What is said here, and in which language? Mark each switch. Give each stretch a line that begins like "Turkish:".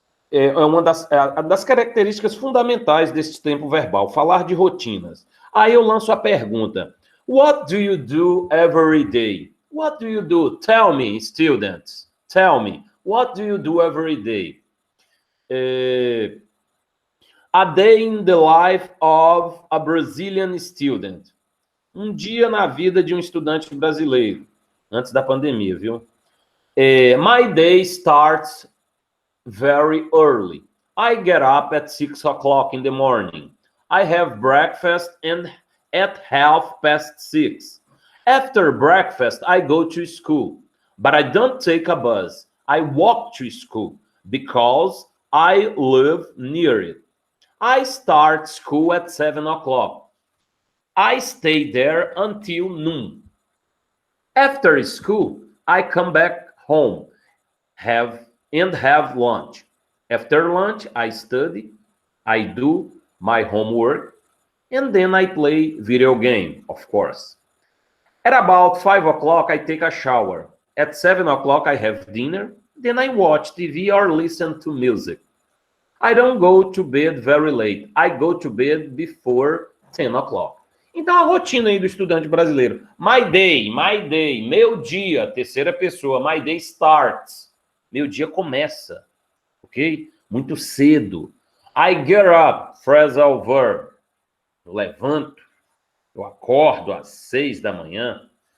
Portuguese: É uma das características fundamentais desse tempo verbal, falar de rotinas. Aí eu lanço a pergunta,
English: what do you do every day? What do you do? Tell me, students. Tell me, what do you do every day? A day in the life of a Brazilian student.
Portuguese: Um dia na vida de um estudante brasileiro. Antes da pandemia, viu?
English: My day starts very early. I get up at 6 o'clock in the morning. I have breakfast and at 6:30. After breakfast, I go to school. But I don't take a bus. I walk to school because I live near it. I start school at 7 o'clock. I stay there until noon. After school, I come back home, have lunch. After lunch, I study, I do my homework, and then I play video game, of course. At about 5 o'clock, I take a shower. At 7 o'clock, I have dinner, then I watch TV or listen to music. I don't go to bed very late. I go to bed before 10 o'clock.
Portuguese: Então, a rotina aí do estudante brasileiro.
English: My day,
Portuguese: meu dia, terceira pessoa.
English: My day starts.
Portuguese: Meu dia começa, ok? Muito cedo.
English: I get up, phrasal verb.
Portuguese: Eu levanto, eu acordo às 6 da manhã.